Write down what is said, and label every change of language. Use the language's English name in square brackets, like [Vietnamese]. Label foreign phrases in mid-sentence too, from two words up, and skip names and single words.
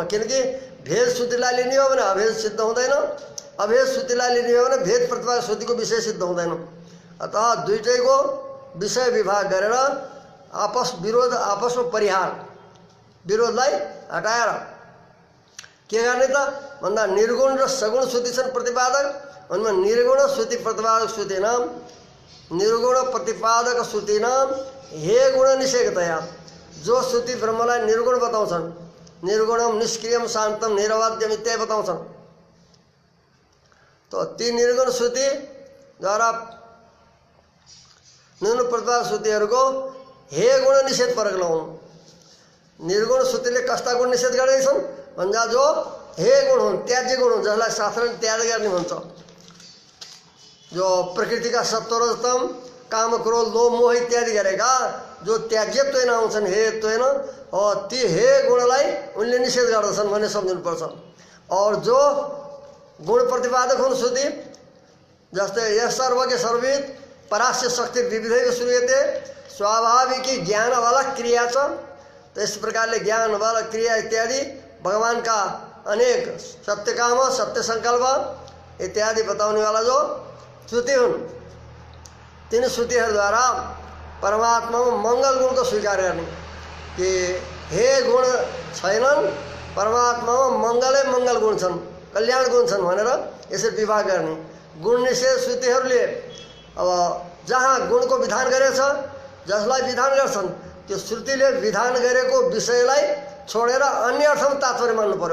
[Nepali] किनकि भेद श्रुतिलाई लिने हो भने अभेद सिद्ध हुँदैन, अभेद श्रुतिलाई लिने हो भने भेद प्रतिपादक श्रुतिको विषय सिद्ध हुँदैन। अतः दुईटैको विषय विभाग गरेर आपसमा परिहार, विरोधलाई हटाएर के गर्ने त भन्दा निर्गुण र सगुण श्रुति छन् प्रतिपादक। उनमा निर्गुण श्रुति प्रतिपादक श्रुति नाम निर्गुण प्रतिपादक श्रुति नाम हे गुण निषेधतया। जो श्रुति ब्रह्मलाई निर्गुण बताउँछन्, [Sanskrit] निर्गुणम निष्क्रियम शान्तम निरवाद्यम [Nepali] इत्यादि बताउँछन्, तो ती निर्गुण श्रुतिद्वारा निर्गुण प्रतिपादक श्रुतिहरूको हे गुण निषेध फरक लगाउनु। निर्गुण श्रुतिले कस्ता गुण निषेध गर्दैछन् भन्दा जो हे गुण हुन्, त्याज्य गुण हुन्, जसलाई शास्त्रले त्याग गर्ने भन्छ। जो प्रकृतिका सत्वरजतम काम क्रोध लोभ मोह इत्यादि गरेका जो त्याज्यत्वेन आउँछन्, हेत्वेन, ती हे गुणलाई उनले निषेध गर्दछन् भन्ने सम्झिनुपर्छ। और जो गुण प्रतिपादक हुन् श्रुति जस्तै [Sanskrit] यस सर्वज्ञ सर्वविद परास्य शक्ति विविधै श्रूयते स्वाभाविकी ज्ञान वाला क्रिया छ। [Hindi] तो इस [Nepali] प्रकारले ज्ञान वाला क्रिया इत्यादि भगवान का अनेक सत्य काम सत्य संकल्प इत्यादि बताउने वाला जो श्रुति हुन्, तीन श्रुतिहरूद्वारा परमात्मामा मङ्गल गुणको स्वीकार गर्ने कि हे गुण छैनन्, परमात्मामा मङ्गल गुण छन्, कल्याण गुण छन् भनेर यसरी विभाग गर्ने। गुण निषेध श्रुतिहरूले अब जहाँ गुणको विधान गरेछ, जसलाई विधान गर्छन् त्यो श्रुतिले विधान गरेको विषयलाई छोडेर अन्य अर्थमा तात्पर्य मान्नु पर्यो।